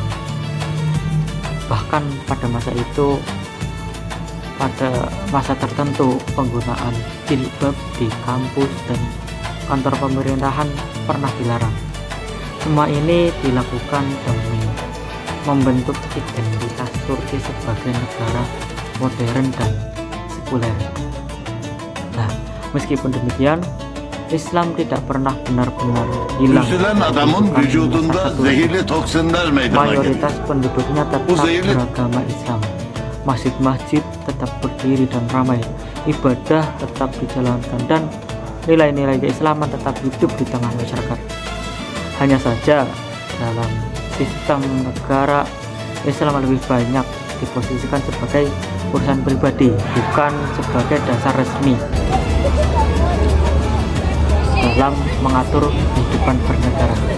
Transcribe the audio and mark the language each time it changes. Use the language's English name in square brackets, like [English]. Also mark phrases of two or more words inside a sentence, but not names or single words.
[Indonesian] Bahkan pada masa itu, pada masa tertentu, penggunaan jilbab di kampus dan kantor pemerintahan pernah dilarang. Semua ini dilakukan demi membentuk identitas Turki sebagai negara modern dan sekuler. Nah, meskipun demikian, Islam tidak pernah benar-benar hilang. [Turkish] Üzülen adamın vücudunda zehirli toksinler meydana gelir. [Indonesian] Mayoritas penduduknya tetap beragama Islam. Masjid-masjid tetap berdiri dan ramai, ibadah tetap dijalankan, dan nilai-nilai keislaman tetap hidup di tengah masyarakat. Hanya saja dalam sistem negara, Islam lebih banyak diposisikan sebagai urusan pribadi, bukan sebagai dasar resmi dalam mengatur kehidupan bernegara.